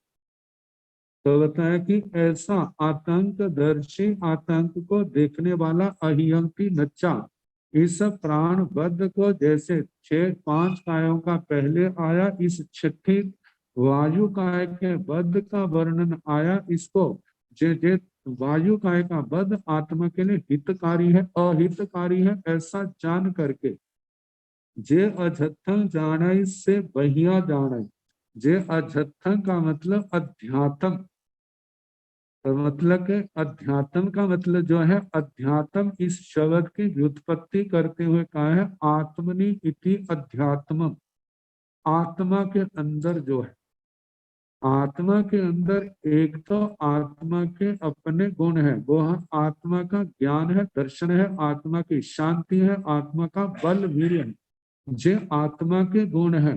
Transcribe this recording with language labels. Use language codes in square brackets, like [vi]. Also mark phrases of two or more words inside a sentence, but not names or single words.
[hi] तो बताया कि ऐसा आतंकदर्शी, आतंक को देखने वाला [pra] अहियंती नच्चा [hi] इस प्राण बद्ध को जैसे 5 कायों का पहले आया, इस 6ठी वायु काय के बद्ध का वर्णन आया। इसको जे वायु काय का बद्ध आत्मा के लिए हितकारी है, अहितकारी है, ऐसा जान करके [pra] जे अजत्थं जानाई से बहिया जानाई। जे अजत्थं [hi] का मतलब अध्यात्म, तो मतलब के अध्यात्म का मतलब जो है, अध्यात्म इस शब्द की व्युत्पत्ति करते हुए कहा है [sa] आत्मनि इति अध्यात्म। [hi] आत्मा के अंदर जो है, आत्मा के अंदर एक तो आत्मा के अपने गुण है, वो है आत्मा का ज्ञान है, दर्शन है, आत्मा की शांति है, आत्मा का बल वीर्य है, जे आत्मा के गुण है।